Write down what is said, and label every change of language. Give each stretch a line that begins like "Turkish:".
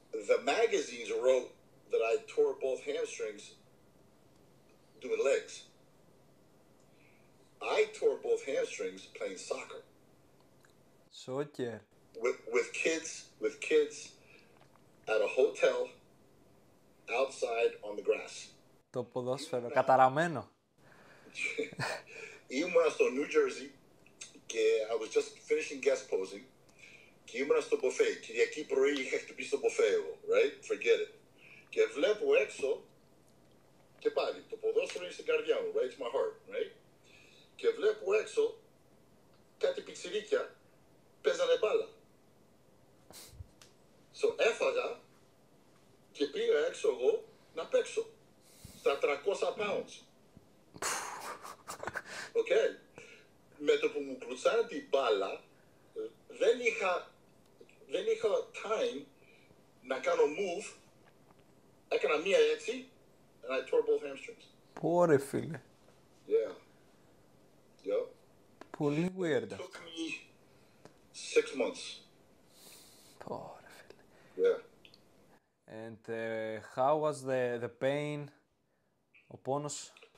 English: The magazines wrote that I tore both hamstrings doing legs. I tore both hamstrings playing soccer. Soccer. With kids at a hotel outside on the grass.
Greek: Το ποδόσφαιρο, καταραμένο. Ήμουνα στο New Jersey και
English: I was just finishing guest posing
Greek: και ήμουνα στο buffet. Κυριακή πρωί είχα χτυπήσει στο buffet εγώ, right?
English: Forget it.
Greek: Και βλέπω έξω και πάλι, το ποδόσφαιρο είναι στην καρδιά μου, right?
English: It's my heart, right?
Greek: Και βλέπω έξω κάτι πιτσιρίκια παίζανε μπάλα. So έφαγα και πήγα έξω εγώ να παίξω στα 300 pounds. Okay. Με το που μου κλουτσάνε την μπάλα, δεν είχα time να κάνω move. Έκανα μία έτσι,
English: and I tore both hamstrings.
Greek: Πόρε φίλε.
English: Yeah. Yep.
Greek: Πολύ weird.
English: It took me 6 months.
Greek: Πόρε φίλε.
English: Yeah. And how was the pain,
Greek: ο πόνος?